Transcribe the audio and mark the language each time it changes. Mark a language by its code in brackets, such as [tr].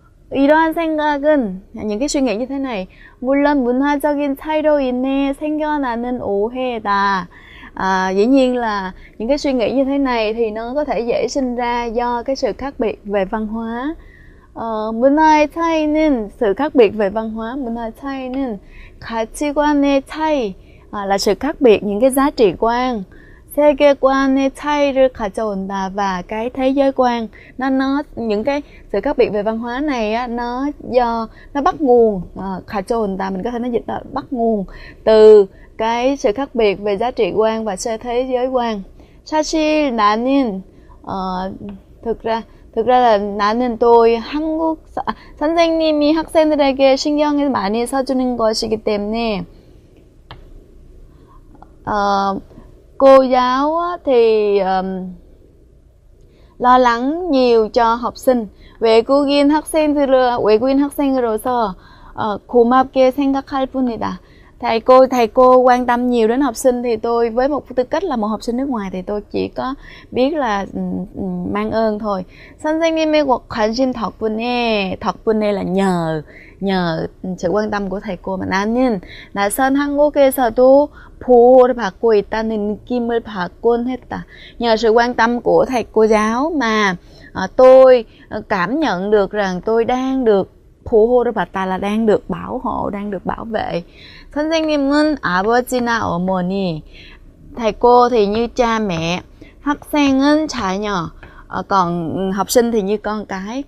[ko] 이러한 생각은, [vi] những cái suy nghĩ như thế này, [ko] 물론 문화적인 차이로 인해 생겨나는 오해다. [vi] Dĩ nhiên là những cái suy nghĩ như thế này thì nó có thể dễ sinh ra do cái sự khác biệt về văn hóa. [ko] 문화의 차이는 [vi] sự khác biệt về văn hóa. [ko] 문화의 차이는 가치관의 차이, [vi] là sự khác biệt những cái giá trị quan. [ko] 세계관의 차이를 가져온다, [vi] và cái thế giới quan nó những cái sự khác biệt về văn hóa này á, nó bắt nguồn, [ko] 가져온다 [vi] mình có thể nói dịch là bắt nguồn từ cái sự khác biệt về giá trị quan và thế giới quan. [ko] 사실 나는 [vi] thực ra là [ko] 나는 [vi] tôi [ko] 선생님이 학생들에게 신경을 많이 써주는 것이기 때문에 [vi] cô giáo thì lo lắng nhiều cho học sinh. [ko] 외국인 학생으로서 고맙게 생각할 뿐이다. [vi] Thầy cô quan tâm nhiều đến học sinh thì tôi với một tư cách là một học sinh nước ngoài thì tôi chỉ có biết là mang ơn thôi. [ko] 선생님의 관심 덕분에 [vi] là nhờ sự quan tâm của thầy cô mà [ko] 나는 낯선 한국에서도 보호를 받고 있다는 느낌을 받곤 했다. [vi] Nhờ sự quan tâm của thầy cô giáo mà tôi cảm nhận được rằng tôi đang được [ko] 보호를 받다 [vi] là đang được bảo hộ, đang được bảo vệ. [ko] 선생님은 아버지나 어머니, [vi] thầy cô thì như cha mẹ, [ko] 학생은 자녀, [vi] còn học sinh thì như con cái.